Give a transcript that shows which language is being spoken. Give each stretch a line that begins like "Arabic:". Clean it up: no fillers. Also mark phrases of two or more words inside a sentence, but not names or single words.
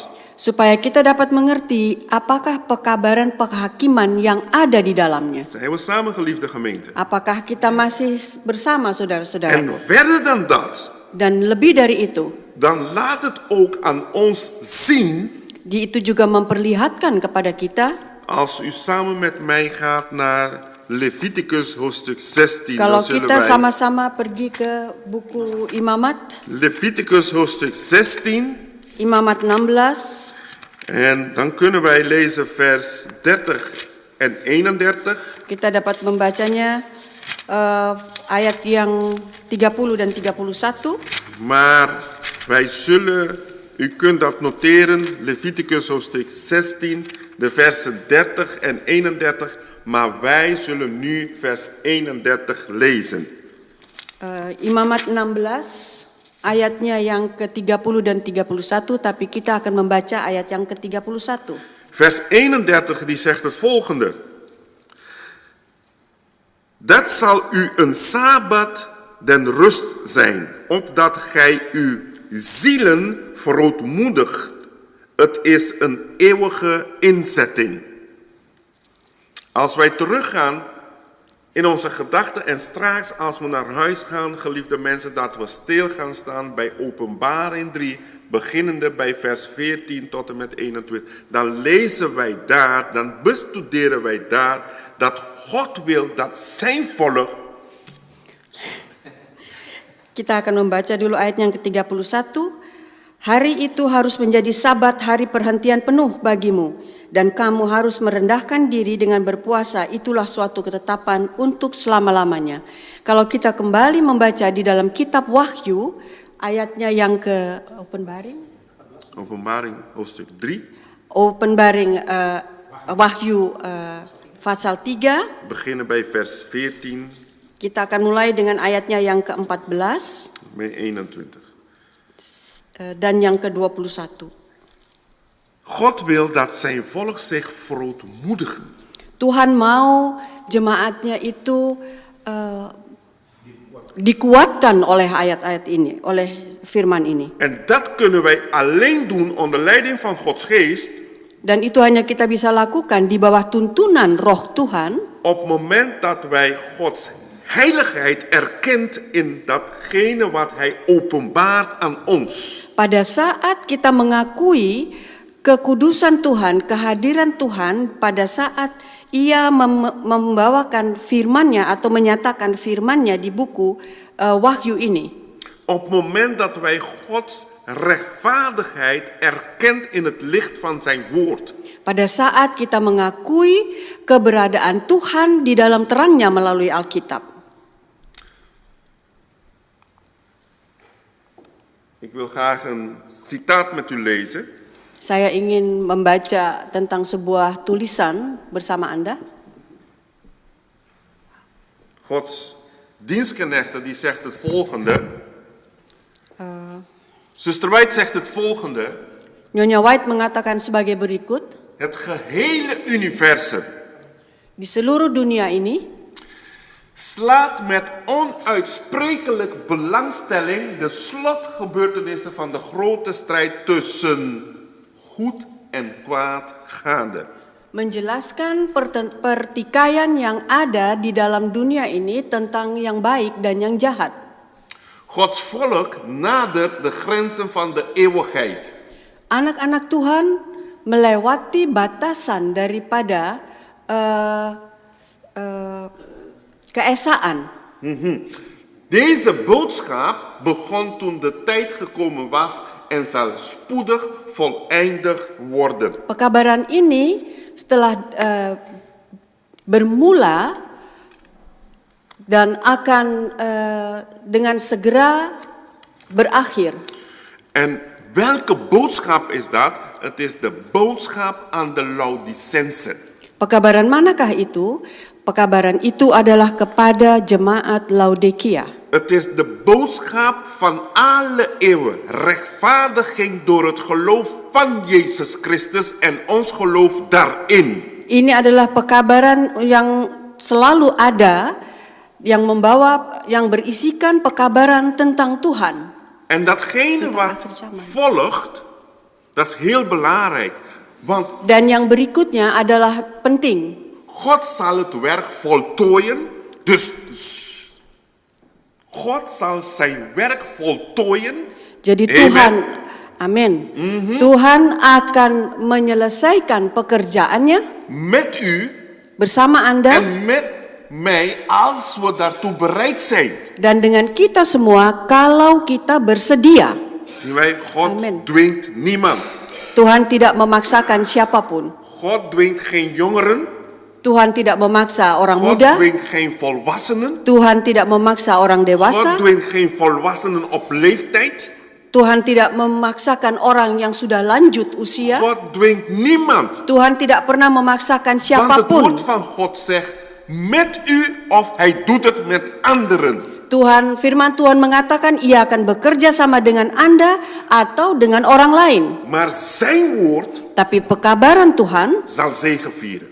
Indonesian: supaya kita dapat mengerti apakah pekabaran penghakiman yang ada di dalamnya.
Dutch: Zijn we samen, geliefde gemeente?
Indonesian: Apakah kita masih bersama
Dutch: En
Indonesian: saudara-saudaraku?
Dutch: verder dan dat,
Indonesian: Dan lebih dari itu,
Dutch: dan laat het ook aan ons zien,
Indonesian: itu juga memperlihatkan kepada kita,
Dutch: als u samen met mij gaat naar Leviticus hoofdstuk 16,
Indonesian: kalau
Dutch: dan zullen
Indonesian: kita
Dutch: wij
Indonesian: sama-sama pergi ke buku Imamat,
Dutch: Leviticus hoofdstuk 16,
Indonesian: Imamat 16,
Dutch: en dan kunnen wij lezen vers 30 en 31.
Indonesian: kita dapat membacanya ayat yang 30 dan 31.
Dutch: Maar wij zullen, u kunt dat noteren, Leviticus hoofdstuk 16, de versen 30 en 31. Maar wij zullen nu vers 31 lezen.
Indonesian: Imamat 16 ayatnya yang ke-30 dan 31, tapi kita akan membaca ayat yang ke-31.
Dutch: Vers 31 die zegt het volgende. Dat zal u een sabbat den rust zijn, opdat gij uw zielen verootmoedigt. Het is een eeuwige inzetting. Als wij teruggaan in onze gedachten en straks als we naar huis gaan, geliefde mensen, dat we stil gaan staan bij Openbaring 3, beginnende bij vers 14 tot en met 21. Dan lezen wij daar, dan bestuderen wij daar, dat God wil dat zijn volk.
Indonesian: Kita akan membaca dulu ayat yang ke-31. Hari itu harus menjadi sabat, hari perhentian penuh bagimu. Dan kamu harus merendahkan diri dengan berpuasa, itulah suatu ketetapan untuk selama-lamanya. Kalau kita kembali membaca di dalam kitab Wahyu, ayatnya yang ke
Dutch: Openbaring hoofdstuk 3.
Indonesian: Openbaring Wahyu pasal 3.
Dutch: Beginnen bij vers 14.
Indonesian: Kita akan mulai dengan ayatnya yang ke-14
Dutch: bij 21.
Indonesian: Dan yang ke-21.
Dutch: God wil dat zijn volk zich verootmoedigen.
Indonesian: Tuhan mau jemaatnya itu dikuatkan oleh ayat-ayat ini, oleh firman ini.
Dutch: En dat kunnen wij alleen doen onder leiding van Gods geest.
Indonesian: Dan itu hanya kita bisa lakukan di bawah tuntunan Roh Tuhan.
Dutch: Op het moment dat wij Gods heiligheid erkent in datgene wat Hij openbaart aan ons.
Indonesian: Pada saat kita mengakui kekudusan Tuhan, kehadiran Tuhan, pada saat Ia membawakan firman-Nya atau menyatakan firman-Nya di buku Wahyu ini.
Dutch: Op het moment dat wij Gods rechtvaardigheid erkent in het licht van zijn woord.
Indonesian: Pada saat kita mengakui keberadaan Tuhan di dalam terangnya melalui Alkitab.
Dutch: Ik wil graag een citaat met u lezen.
Indonesian: Saya ingin membaca tentang sebuah tulisan bersama Anda.
Dutch: Gods dienstknechte die zegt het volgende. Zuster White zegt het volgende.
Indonesian: Nyonya White mengatakan sebagai berikut.
Dutch: het gehele universum,
Indonesian: di seluruh dunia ini,
Dutch: slaat met onuitsprekelijk belangstelling de slotgebeurtenissen van de grote strijd tussen goed en kwaad gade.
Indonesian: menjelaskan pertikaian yang ada di dalam dunia ini tentang yang baik dan yang jahat.
Dutch: Gods volk nadert de grenzen van de eeuwigheid.
Indonesian: Anak-anak Tuhan melewati batasan daripada keesaan.
Dutch: Deze boodschap begon toen de tijd gekomen was en zal spoedig voleindigd worden.
Indonesian: Pekabaran ini setelah bermula dan akan dengan segera berakhir.
Dutch: En welke boodschap is dat? Het is de boodschap aan de Laodicensen.
Indonesian: Pekabaran manakah itu? Pekabaran itu adalah kepada jemaat Laodikia.
Dutch: Het is de boodschap van alle eeuwen. Rechtvaardiging door het geloof van Jezus Christus en ons geloof daarin.
Indonesian: Ini adalah pekabaran yang selalu ada, yang berisikan pekabaran tentang Tuhan.
Dutch: En datgene wat volgt, dat is heel belangrijk. Want
Indonesian: Dan yang berikutnya adalah penting.
Dutch: God zal het werk voltooien. Dus God zal zijn werk voltooien.
Indonesian: Jadi Amen. Tuhan, amin. Tuhan akan menyelesaikan pekerjaannya
Dutch: Met u
Indonesian: bersama Anda
Dutch: en met mij als we daartoe bereid zijn.
Indonesian: dan dengan kita semua kalau kita bersedia.
Dutch: Zien wij, God Amen. dwingt niemand.
Indonesian: Tuhan tidak memaksakan siapapun.
Dutch: God dwingt geen jongeren.
Indonesian: Tuhan tidak memaksa orang
Dutch: God
Indonesian: muda.
Dutch: dwingt geen volwassenen.
Indonesian: Tuhan tidak memaksa orang
Dutch: God
Indonesian: dewasa.
Dutch: dwingt geen volwassenen op leeftijd.
Indonesian: Tuhan tidak memaksakan orang yang sudah lanjut usia.
Dutch: God dwingt niemand.
Indonesian: Tuhan tidak pernah memaksakan
Dutch: Want het woord
Indonesian: siapapun.
Dutch: van God zegt, met u of hij doet het met anderen.
Indonesian: Firman Tuhan mengatakan ia akan bekerja sama dengan Anda atau dengan orang lain.
Dutch: Maar zijn woord
Indonesian: Tapi pekabaran Tuhan
Dutch: zal zegevieren.